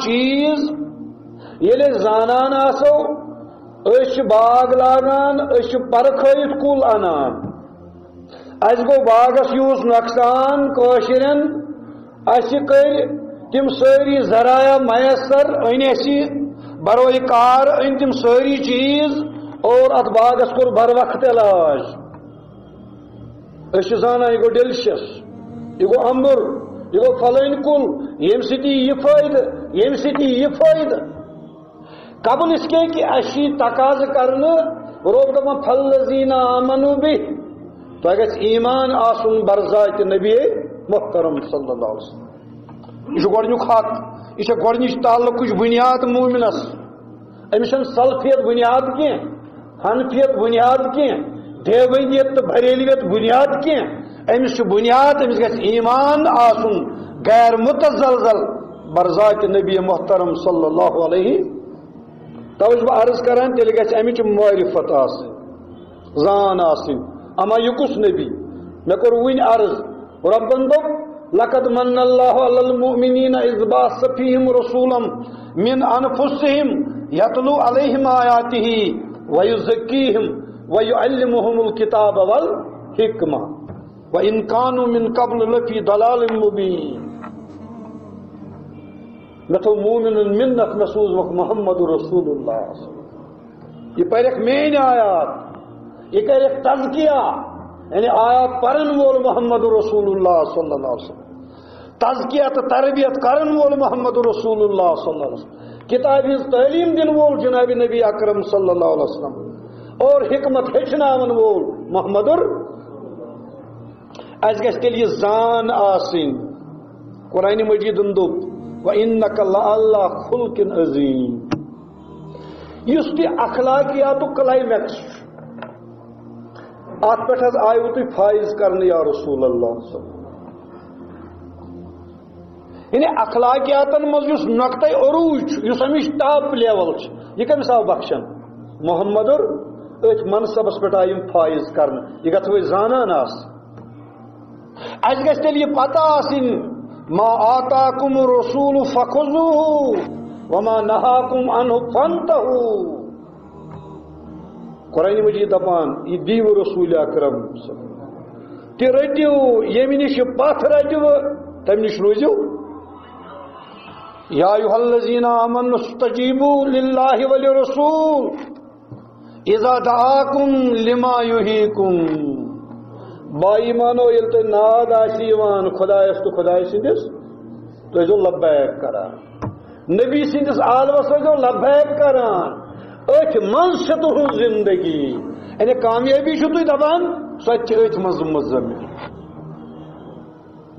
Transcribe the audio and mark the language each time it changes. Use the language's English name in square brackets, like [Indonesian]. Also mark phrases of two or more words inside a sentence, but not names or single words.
[Kashmiri] چیز ییٚلہِ أسۍ زانان آسو أسۍ چھِ باغ لاگان أسۍ چھِ پرکھٲیِتھ کُل انان اَسہِ گوٚو باغس یوٗس نۄقصان کٲشرٮ۪ن اَسہِ کٔرۍ تِم سٲری ذرایع میسر أنۍ اَسہِ بروے کار أنۍ تِم سٲری چیز اور اتھ باغس کوٚر بر وقت علاج أسۍ چھِ زانان یہِ گوٚو ڈیلشس یہِ گوٚو امبُر یہِ گوٚو پھلٲنۍ کُل ییٚمہِ سۭتۍ یہِ فٲیدٕ ییٚمہِ سۭتۍ یہِ فٲیدٕ [Urdu] قبل اس کے کہ [Kashmiri] اَسہِ تقاض کرنہٕ رب دپان [Arabic] فالذین آمنوا [Kashmiri] بہ تۄہہِ گژھِ ایمان آسُن برذاتِ نبی محترم [Arabic] صلی اللہ علیہ وسلم [Kashmiri] یہ چھُ گۄڈنیُک حق یہ چھےٚ گۄڈنِچ تعلقٕچ بنیاد مومنس أمِس چھنہٕ سلفیت بنیاد کینٛہہ حنفیت بنیاد کینٛہہ دیوبندیت تہٕ بریلویت بنیاد کینٛہہ أمِس چھُ بنیاد أمِس گژھِ ایمان آسُن غیر متزلزل برذاتِ نبی محترم [Arabic] صلی اللہ علیہ [Kashmiri] توے چھُس بہٕ عرض کران تیٚلہِ گژھِ امِچ معرفت آسٕنۍ زان آسٕنۍ اما یہِ کُس نبی مےٚ کوٚر وٕنۍ عرض رۄبن دوٚپ [Arabic] لقد من اللہ علی المؤمنین اذ بعث فیہم رسولا من انفسہم یتلو علیہم آیاتہ ویزکیہم ویعلمہم الکتاب والحکمہ وان کانوا من قبل لفی ضلال مبین [Kashmiri] مےٚ تھوٚو مومنن منت مےٚ سوٗزمکھ [Arabic] محمد رسول اللہ [Kashmiri] یہ پرکھ میٲنۍ آیات یہ کرکھ تزکیہ یعنی آیات پرن وول [Arabic] محمد رسول اللہ صلی اللہ علیہ وسلم [Kashmiri] تزکیہ تو تربیت کرن وول [Arabic] محمد رسول اللہ صلی اللہ علیہ وسلم [Kashmiri] کتاب ہز تعلیم دن وول جناب نبی اکرم [Arabic] صلی اللہ علیہ وسلم [Kashmiri] اور حکمت ہیچناون وول محمد اس گژھِ تیٚلہِ یہِ زان آسٕنۍ قرآن مجیدن دوٚپ [Arabic] وَإِنَّكَ لَعَلَىٰ خُلْقٍ عَظِيمٍ [Kashmiri] یُس تہِ اخلاقیاتُک کلائمیکس چھُ ات پٮ۪ٹھ حظ آیوٕ تُہۍ فٲیض کرنہٕ [Arabic] یا رسول اللہ صلی اللہ علیہ وسلم [Kashmiri] یعنی اخلاقیاتن منٛز یُس نۄقطے عروج چھُ یُس اَمِچ [English] top level [Kashmiri] چھِ یہِ کٔمِس آو بخشن محمدُر أتھۍ منصبس پٮ۪ٹھ آیہِ یِم فٲیض کرنہٕ یہِ گژھو أسۍ زانان آسٕنۍ اَسہِ گژھِ تیٚلہِ یہِ پتہ آسٕنۍ [Arabic] ما آتاکم الرسول فخذوه وما نهاکم عنه فانتهوا [Kashmiri] قرآن مجید دپان یہ دیو رسول اکرم تہِ رٔٹِو ییٚمہِ نِش پتھ رٔٹِو تمہِ نِش روٗزِو [Arabic] یا ایُہا الذین آمنوا استجیبوا للہ وللرسول اذا دعاکم لما یحییکم [Kashmiri] با ایمانو ییٚلہِ تۄہہِ ناد آسہِ یِوان خۄدایس تہٕ خۄداے سٕنٛدِس تُہۍ ٲسۍزیو لبیک کران نبی سٕنٛدِس عالمس ٲسۍزیو لبیک کران أتھۍ منٛز چھِ تُہٕنٛز زندگی یعنی کامیٲبی چھُو تُہۍ دپان سۄ تہِ چھِ أتھۍ منٛز مُضمِر بہٕ